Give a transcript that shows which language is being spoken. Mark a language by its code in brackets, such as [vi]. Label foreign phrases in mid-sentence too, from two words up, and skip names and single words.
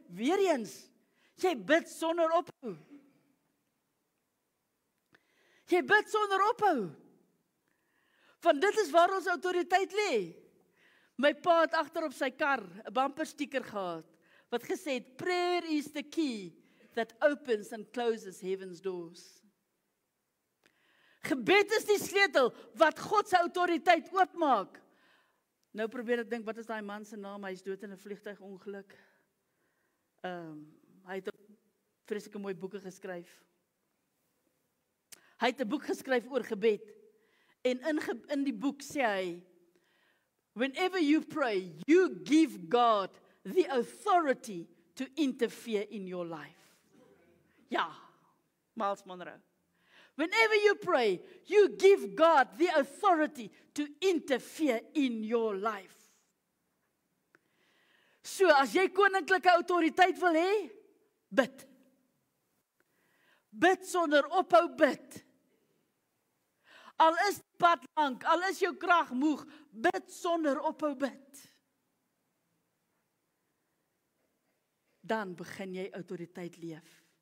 [af] Weereens, jy bid sonder ophou. Jy bid sonder ophou. Want dit is waar ons autoriteit lê. My pa het agter op sy kar 'n bumper sticker gehad, wat gesê het, [en] prayer is the key that opens and closes heaven's doors. [af] Gebed is die sleutel wat God se autoriteit oopmaak. Nou probeer ek dink, wat is daai man se naam? Hy is dood in 'n vliegtuigongeluk. Hy het vreeslike mooi boeke geskryf. Hy het 'n boek geskryf oor gebed. En in die boek sê hy, [en] whenever you pray, you give God the authority to interfere in your life. [af] Ja, Miles Monroe. [en] Whenever you pray, you give God the authority to interfere in your life. [af] So, as jy koninklike autoriteit wil hê, bid. Bid sonder ophou bid. Al is die pad lank, al is jou krag moeg, bid sonder ophou bid. Dan begin jy autoriteit leef.